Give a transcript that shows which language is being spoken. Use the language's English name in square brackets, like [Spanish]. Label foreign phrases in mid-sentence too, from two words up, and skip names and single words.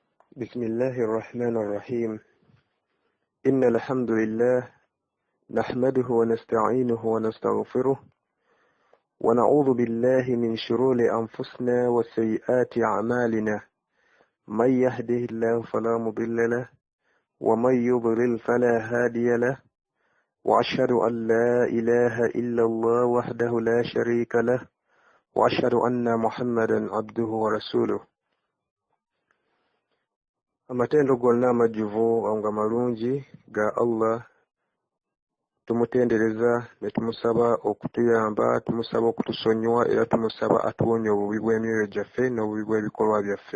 [Arabic] بسم الله الرحمن الرحيم إن الحمد لله نحمده ونستعينه ونستغفره ونعوذ بالله من شرور أنفسنا وسيئات أعمالنا من يهده الله فلا مضل له ومن يضلل فلا هادي له وأشهد أن لا إله إلا الله وحده لا شريك له وأشهد أن محمدا عبده ورسوله. [Ganda] Amatendo gonna amajjuvu nga malungi ga Allah tumutendereza ne tumusaba okutuyamba, tumusaba okutusonyiwa era tumusaba atuwonye obubi bw'emyoyo gyaffe n'obubi bw'ebikolwa byaffe.